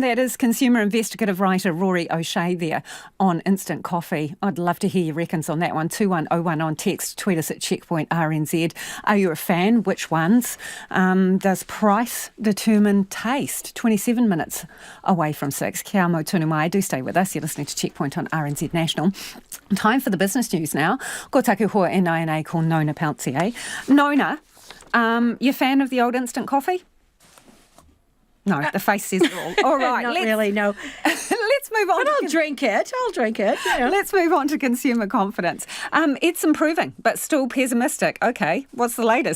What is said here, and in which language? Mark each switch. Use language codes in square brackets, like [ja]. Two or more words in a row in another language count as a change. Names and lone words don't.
[en] That is consumer investigative writer Rory O'Shea there on instant coffee. I'd love to hear your reckons on that one. 2101 on text. Tweet us at Checkpoint RNZ. Are you a fan? Which ones? Does price determine taste? 27 minutes away from 6. [mi] Kia mau tunu mai. [en] Do stay with us. You're listening to Checkpoint on RNZ National. Time for the business news now. [mi] Ko taku hoa e nai ko Nona Peltier. [en] Nona, you a fan of the old instant coffee? No, the face says it all. All right. Not really, no. Let's move on. But I'll drink it. Let's move on to consumer confidence. It's improving, but still pessimistic. Okay, what's the latest?